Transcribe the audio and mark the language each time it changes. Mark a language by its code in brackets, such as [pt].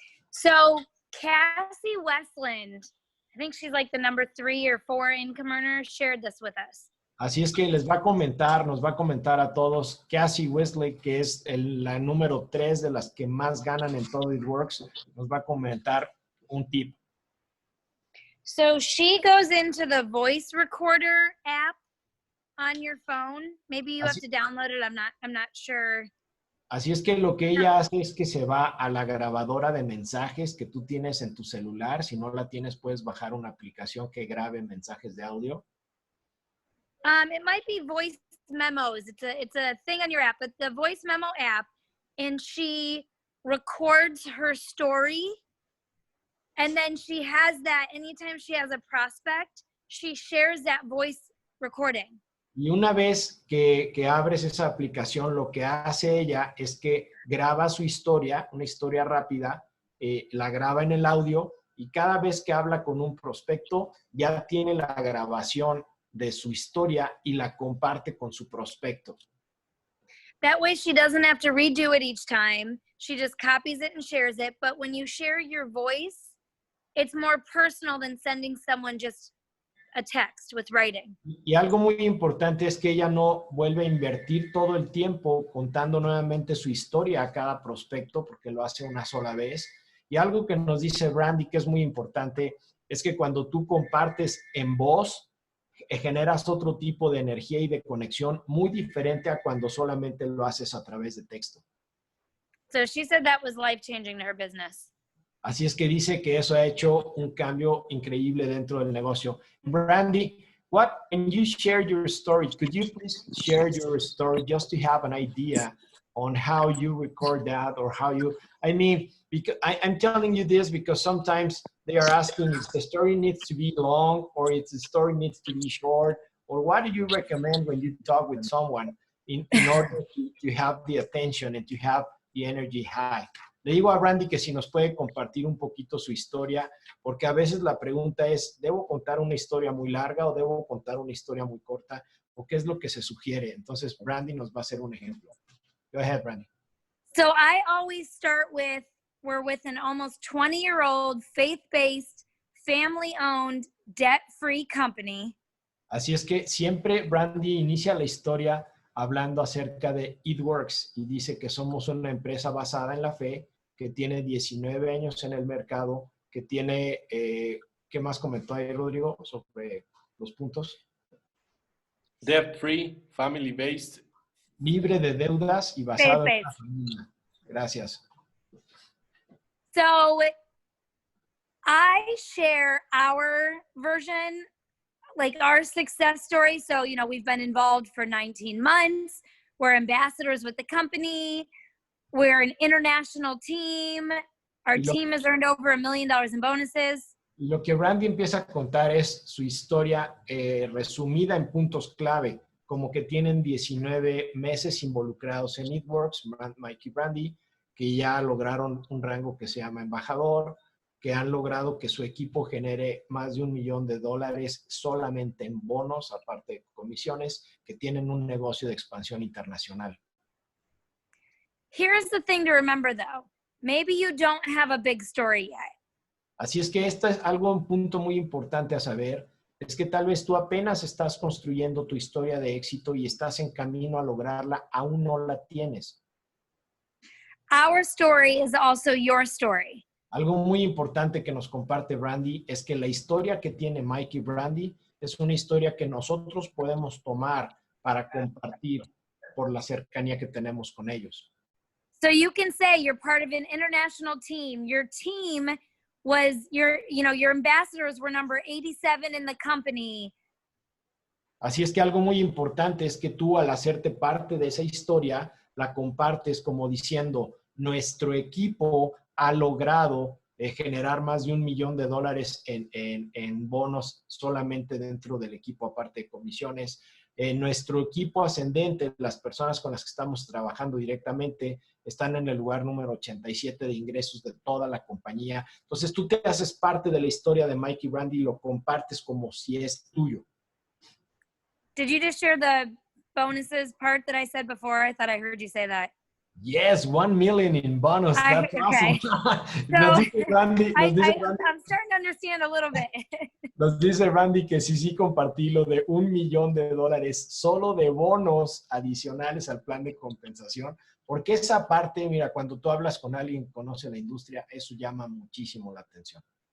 [en] So Cassie Westland, I think she's like the number 3 or 4 income earner, shared this with us. [es] Así es que les va a comentar, nos va a comentar a todos, Cassie Wesley, que es la número 3 de las que más ganan en todo It-Works, nos va a comentar un tip. [en] So she goes into the voice recorder app on your phone. Maybe you have to download it. I'm not sure. [es] Así es que lo que ella hace es que se va a la grabadora de mensajes que tú tienes en tu celular. Si no la tienes, puedes bajar una aplicación que grabe mensajes de audio. [en] It might be voice memos. It's a thing on your app, but the voice memo app, and she records her story, and then she has that anytime she has a prospect, she shares that voice recording. [es] Y una vez que abres esa aplicación, lo que hace ella es que graba su historia, una historia rápida, la graba en el audio y cada vez que habla con un prospecto, ya tiene la grabación de su historia y la comparte con su prospecto. [en] That way she doesn't have to redo it each time. She just copies it and shares it. But when you share your voice, it's more personal than sending someone just a text with writing. [es] Y algo muy importante es que ella no vuelve a invertir todo el tiempo contando nuevamente su historia a cada prospecto porque lo hace una sola vez. Y algo que nos dice Brandy que es muy importante es que cuando tú compartes en voz, generas otro tipo de energía y de conexión muy diferente a cuando solamente lo haces a través de texto. [en] So she said that was life-changing to her business. [es] Así es que dice que eso ha hecho un cambio increíble dentro del negocio. [en] Brandy, when you share your story, could you please share your story just to have an idea on how you record that or how you, I mean, because I'm telling you this because sometimes they are asking if the story needs to be long or if the story needs to be short, or what do you recommend when you talk with someone in order to have the attention and to have the energy high? [es] Le digo a Brandy que si nos puede compartir un poquito su historia, porque a veces la pregunta es, ¿debo contar una historia muy larga o debo contar una historia muy corta? ¿O qué es lo que se sugiere? Entonces, Brandy nos va a hacer un ejemplo. [en] Go ahead, Brandy. So I always start with, we're with an almost 20-year-old, faith-based, family-owned, debt-free company. [es] Así es que siempre Brandy inicia la historia hablando acerca de It Works y dice que somos una empresa basada en la fe, que tiene 19 años en el mercado, que tiene, ¿qué más comentó ahí Rodrigo sobre los puntos? [en] Debt free, family based. [es] Libre de deudas y basado en la familia. Gracias. [en] So I share our version, like our success story. So, you know, we've been involved for 19 months. We're ambassadors with the company. We're an international team. Our team has earned over $1 million in bonuses. [es] Lo que Brandy empieza a contar es su historia resumida en puntos clave, como que tienen 19 meses involucrados en It Works, Mike y Brandy, que ya lograron un rango que se llama embajador, que han logrado que su equipo genere más de $1 millón solamente en bonos, aparte de comisiones, que tienen un negocio de expansión internacional. [en] Here's the thing to remember, though. Maybe you don't have a big story yet. [es] Así es que esto es un punto muy importante a saber, es que tal vez tú apenas estás construyendo tu historia de éxito y estás en camino a lograrla, aún no la tienes. [en] Our story is also your story. [es] Algo muy importante que nos comparte Brandy es que la historia que tiene Mike y Brandy es una historia que nosotros podemos tomar para compartir por la cercanía que tenemos con ellos. [en] So you can say you're part of an international team. Your team was your ambassadors were number 87 in the company. [es] Así es que algo muy importante es que tú al hacerte parte de esa historia la compartes como diciendo, nuestro equipo ha logrado generar más de $1 millón en bonos solamente dentro del equipo, aparte de comisiones. Nuestro equipo ascendente, las personas con las que estamos trabajando directamente, están en el lugar número 87 de ingresos de toda la compañía. Entonces, tú te haces parte de la historia de Mike y Brandy y lo compartes como si es tuyo. [en] Did you just share the bonuses part that I said before? I thought I heard you say that. Yes, $1 million in bonus. That's okay. awesome. So, [es] nos dice Brandy, [en] I'm starting to understand a little bit. [es] Nos dice Brandy que sí compartí lo de $1 millón solo de bonos adicionales al plan de compensación, porque esa parte, mira, cuando tú hablas con alguien que conoce la industria, eso llama muchísimo la atención.